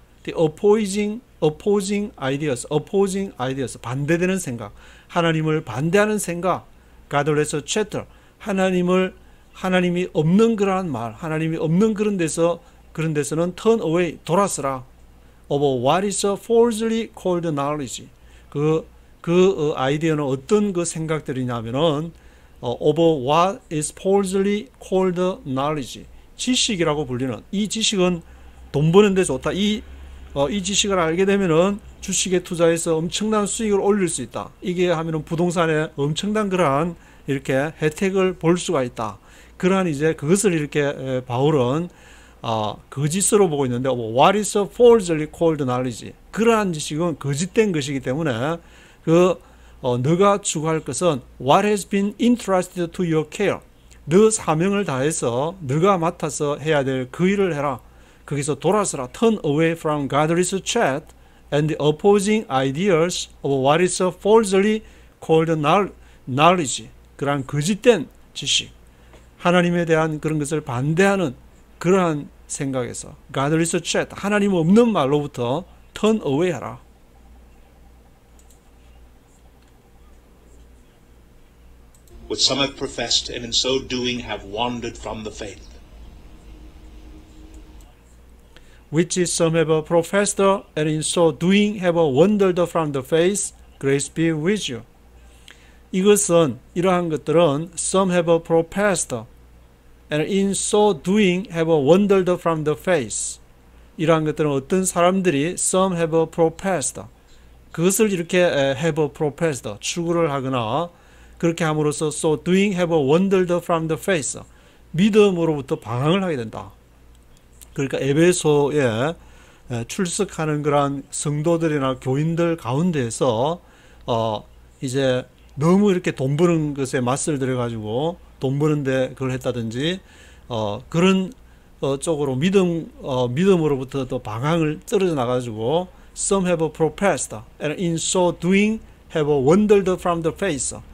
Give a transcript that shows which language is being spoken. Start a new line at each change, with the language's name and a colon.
English: The opposing ideas,
Korean: 반대되는 생각, 하나님을 반대하는 생각,
English: godless chatter,
Korean: 하나님이 없는 그러한 말, 하나님이 없는 그런 데서는
English: turn away,
Korean: 돌아서라.
English: of what is falsely called knowledge.
Korean: 그 아이디어는 어떤 그 생각들이냐면은
English: of what is falsely called knowledge.
Korean: 지식이라고 불리는, 이 지식은 돈 버는 데 좋다. 이 지식을 알게 되면은 주식에 투자해서 엄청난 수익을 올릴 수 있다. 이게 하면은 부동산에 엄청난 그러한 이렇게 혜택을 볼 수가 있다. 그러한 이제 그것을 이렇게 바울은 거짓으로 보고 있는데,
English: what is falsely called knowledge,
Korean: 그러한 지식은 거짓된 것이기 때문에 너가 추구할 것은
English: what has been entrusted to your care,
Korean: 너 사명을 다해서 너가 맡아서 해야 될 그 일을 해라. 거기서 돌아서라.
English: turn away from godless chat and the opposing ideas of what is falsely called knowledge,
Korean: 그러한 거짓된 지식, 하나님에 대한 그런 것을 반대하는 그러한 생각에서
English: godless chat,
Korean: 하나님 없는 말로부터
English: turn away 하라. Which some have professed, and in so doing have wandered from the faith. Which some have professed, and in so doing have wandered from the faith. Grace be with you.
Korean: 이것은 이러한 것들은
English: some have professed and in so doing have wandered from the faith.
Korean: 이러한 것들은 어떤 사람들이
English: some have professed
Korean: 그것을 이렇게
English: have professed
Korean: 추구를 하거나 그렇게 함으로써
English: so doing have wandered from the faith
Korean: 믿음으로부터 방황을 하게 된다. 그러니까 에베소에 출석하는 그러한 성도들이나 교인들 가운데에서 이제 너무 이렇게 돈 버는 것에 맛을 들여가지고 돈 버는데 그걸 했다든지 그런 쪽으로 믿음으로부터 또 방향을 떨어져 나가지고
English: some have professed and in so doing have wandered from the faith.